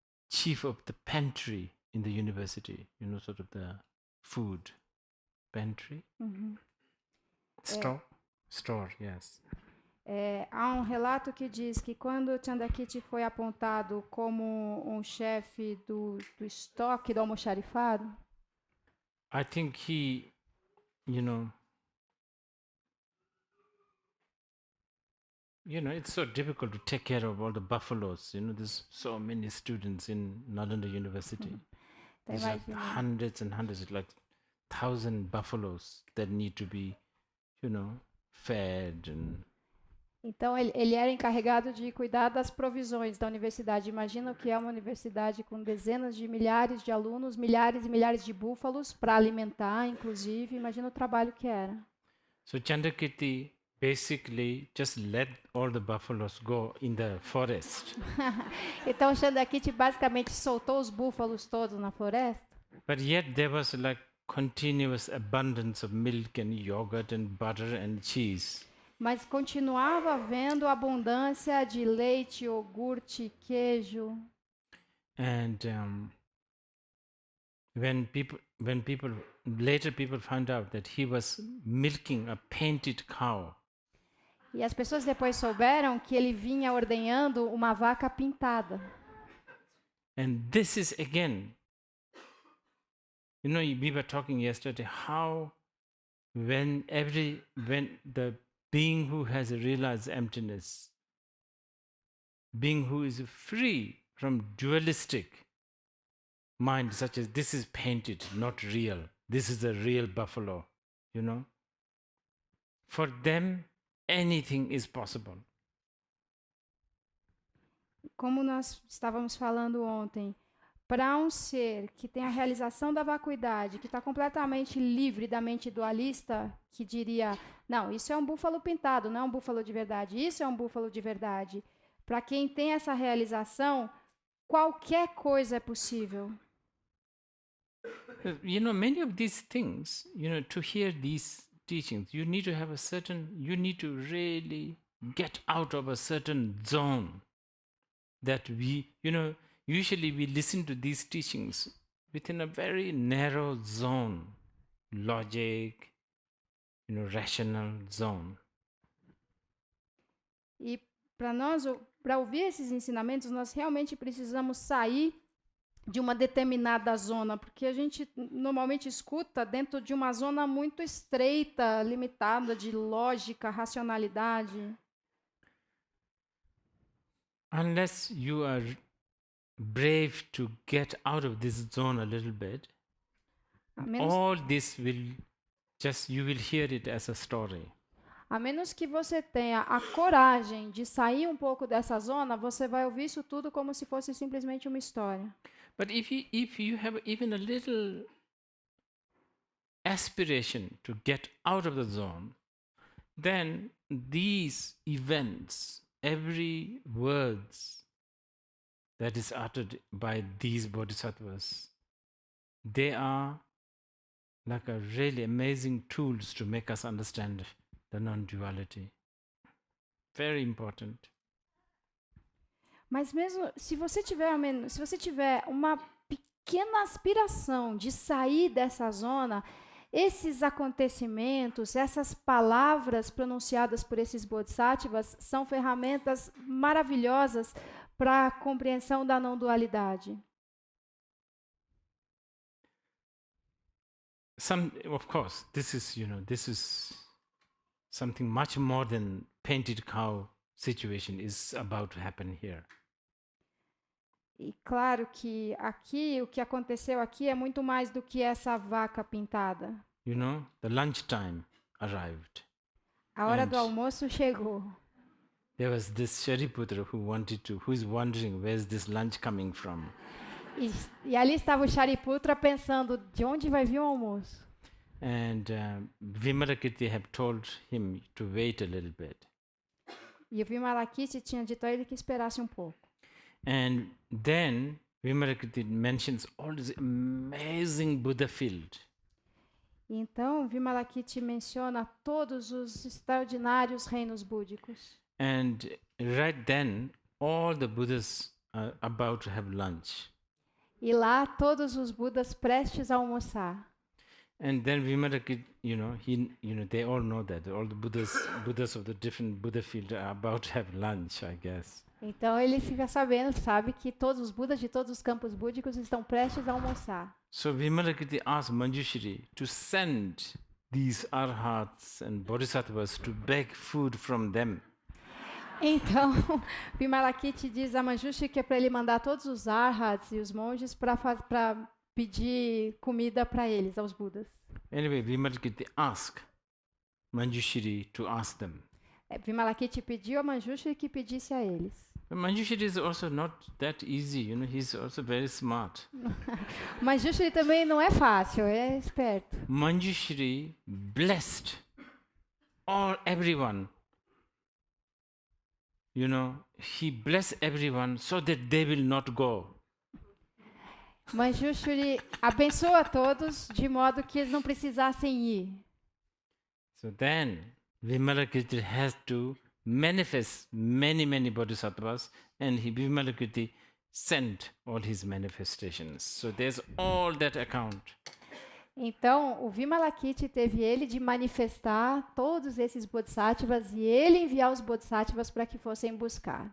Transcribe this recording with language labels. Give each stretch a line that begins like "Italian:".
English: chief of the pantry in the university, sort of the food pantry. Store, yes.
Portuguese: Há um relato que diz que quando Chandakirti foi apontado como um chefe do estoque do almoxarifado,
English: I think he, it's so difficult to take care of all the buffaloes. There's so many students in Nalanda University.
Portuguese: então
English: There's like
Portuguese: imagina,
English: hundreds and hundreds, like 1,000 buffaloes that need to be, fed. And
Portuguese: então ele era encarregado de cuidar das provisões da universidade. Imagina o que é uma universidade com dezenas de milhares de alunos, milhares e milhares de búfalos para alimentar, inclusive. Imagina o trabalho que era.
English: so Chandakirti basically just let all the buffaloes go in the forest.
Portuguese: Então Chandakirti basicamente soltou os búfalos todos na floresta.
English: But yet there was like continuous abundance of milk and yogurt and butter and cheese.
Portuguese: Mas continuava havendo abundância de leite, iogurte, queijo.
English: And when people later people found out that he was milking a painted cow,
Portuguese: E as pessoas depois souberam que ele vinha ordenhando uma vaca pintada.
English: and this is again, we were talking yesterday how when the being who has realized emptiness, being who is free from dualistic mind, such as this is painted, not real, this is a real buffalo, for them anything is possible.
Portuguese: Como nós estávamos falando ontem, para um ser que tem a realização da vacuidade, que está completamente livre da mente dualista, que diria, não, isso é um búfalo pintado, não é um búfalo de verdade, isso é um búfalo de verdade. Para quem tem essa realização, qualquer coisa é possível.
English: Many of these things, to hear these teachings, you need to really get out of a certain zone that usually we listen to these teachings within a very narrow zone, logic, rational zone.
Portuguese: E para ouvir esses ensinamentos, nós realmente precisamos sair de uma determinada zona, porque a gente normalmente escuta dentro de uma zona muito estreita, limitada de lógica, racionalidade.
English: Unless you are brave to get out of this zone a little bit, all this you will hear it as a story.
Portuguese: A menos que você tenha a coragem de sair um pouco dessa zona, você vai ouvir isso tudo como se fosse simplesmente uma história.
English: But if you have even a little aspiration to get out of the zone, then these events, every words that is uttered by these bodhisattvas, they are like a really amazing tools to make us understand the non-duality. Very important.
Portuguese: Mas mesmo se você tiver uma pequena aspiração de sair dessa zona, esses acontecimentos, essas palavras pronunciadas por esses bodhisattvas são ferramentas maravilhosas para a compreensão da não dualidade.
English: Of course, this is something much more than painted cow situation is about to happen here.
Portuguese: E claro que aqui, o que aconteceu aqui é muito mais do que essa vaca pintada.
English: The lunchtime arrived.
Portuguese: A hora do almoço chegou.
English: There was this Shariputra who is wondering where's this lunch coming from.
Portuguese: E ali estava o Shariputra pensando, de onde vai vir o almoço?
English: And Vimalakirti have told him to wait a little bit.
Portuguese: E o Vimalakirti tinha dito a ele que esperasse um pouco.
English: And then Vimalakirti mentions all this amazing Buddha field.
Portuguese: Então, Vimalakirti menciona todos os extraordinários reinos búdicos.
English: And right then, all the Buddhas are about to have lunch.
Portuguese: E lá todos os Budas prestes a almoçar.
English: And then Vimalakirti, they all know that all the Buddhas of the different Buddha field are about to have lunch, I guess.
Portuguese: Então ele fica sabendo, sabe que todos os Budas de todos os campos búdicos estão prestes a almoçar.
English: So Vimalakirti asked Manjushri to send these arhats and bodhisattvas to beg food from them.
Portuguese: Então, Vimalakirti diz a Manjushri que é para ele mandar todos os arhats e os monges para pedir comida para eles, aos Budas.
English: Anyway, Vimalakirti asked Manjushri to ask them.
Portuguese: Vimalakirti pediu a Manjushri que pedisse a eles.
English: But Manjushri is also not that easy, he's also very smart.
Portuguese: Manjushri também não é fácil, é esperto.
English: Manjushri blessed everyone. He blessed everyone so that they will not go.
Portuguese: Manjushri abençoa todos de modo que eles não precisassem ir.
English: So then, Vimalakirti has to manifest many bodhisattvas, and Vimalakirti sent all his manifestations. So there's all that account.
Portuguese: Então, o Vimalakirti teve ele de manifestar todos esses bodhisattvas e ele enviar os bodhisattvas para que fossem buscar.